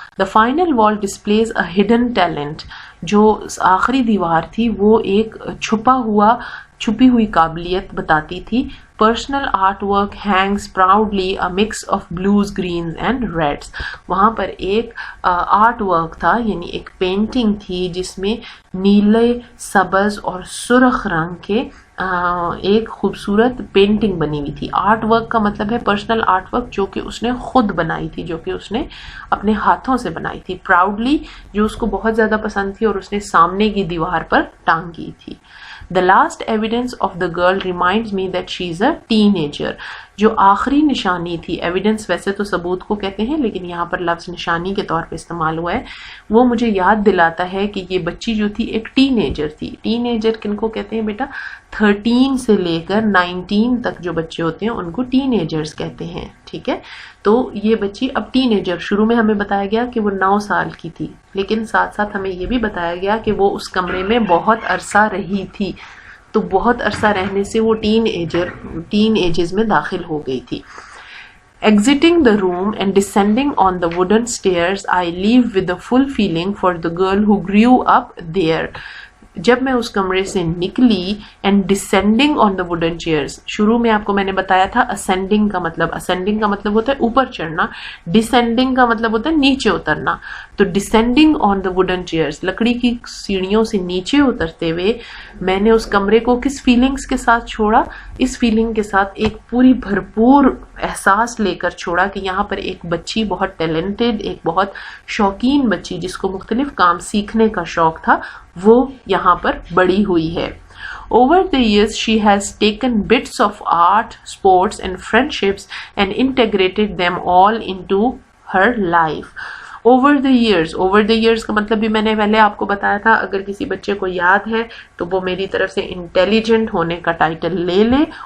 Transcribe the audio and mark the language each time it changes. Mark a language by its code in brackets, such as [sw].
[en] The final wall displays a hidden talent. [ur] جو آخری دیوار تھی وہ ایک چھپی ہوئی قابلیت بتاتی تھی. [en] Personal art work hangs proudly a mix of blues greens and reds. [ur] وہاں پر ایک آرٹ ورک تھا، یعنی ایک پینٹنگ تھی جس میں نیلے، سبز اور سرخ رنگ کے ایک خوبصورت پینٹنگ بنی ہوئی تھی. آرٹ ورک کا مطلب ہے پرسنل آرٹ ورک جو کہ اس نے خود بنائی تھی، جو کہ اس نے اپنے ہاتھوں سے بنائی تھی. پراؤڈلی، جو اس کو بہت زیادہ پسند تھی اور اس نے سامنے کی دیوار پر ٹانگی تھی. [en] The last evidence of the girl reminds me that she is a teenager. [ur] جو آخری نشانی ایویڈنس ایویڈنس ویسے تو ثبوت کو کہتے ہیں لیکن یہاں پر لفظ نشانی کے طور پہ استعمال ہوا ہے، وہ مجھے یاد دلاتا ہے کہ یہ بچی جو تھی ایک ٹین ایجر تھی. ٹین ایجر کن کو کہتے ہیں بیٹا؟ 13 سے لے کر 19 تک جو بچے ہوتے ہیں ان کو ٹین ایجرز کہتے ہیں. ٹھیک ہے، تو یہ بچی اب ٹین ایجر، شروع میں ہمیں بتایا گیا کہ وہ 9 سال کی تھی، لیکن ساتھ ساتھ ہمیں یہ بھی بتایا گیا کہ وہ اس کمرے میں بہت عرصہ رہی تھی، تو بہت عرصہ رہنے سے وہ ٹین ایجز میں داخل ہو گئی تھی. [en] Exiting the room and descending on the wooden stairs, I leave with a full feeling for the girl who grew up there. [ur] جب میں اس کمرے سے نکلی [en] and descending on the wooden chairs، [ur] شروع میں آپ کو میں نے بتایا تھا ascending کا مطلب ہوتا ہے اوپر چڑھنا، descending کا مطلب ہوتا ہے نیچے اترنا. تو [en] descending on the wooden chairs، [ur] لکڑی کی سیڑھیوں سے نیچے اترتے ہوئے میں نے اس کمرے کو کس فیلنگز کے ساتھ چھوڑا؟ اس فیلنگ کے ساتھ ایک پوری بھرپور احساس لے کر چھوڑا کہ یہاں پر ایک بچی بہت ٹیلنٹڈ، ایک بہت شوقین بچی جس کو مختلف کام سیکھنے کا شوق تھا، وہ یہاں پر بڑی ہوئی ہے. [en] Over the years, she has taken bits of art, sports and friendships and integrated them all into her life. Over the years [ur] کا مطلب بھی میں نے پہلے آپ کو بتایا تھا، اگر کسی بچے کو یاد ہے تو وہ میری طرف سے انٹیلیجنٹ ہونے کا ٹائٹل لے لے.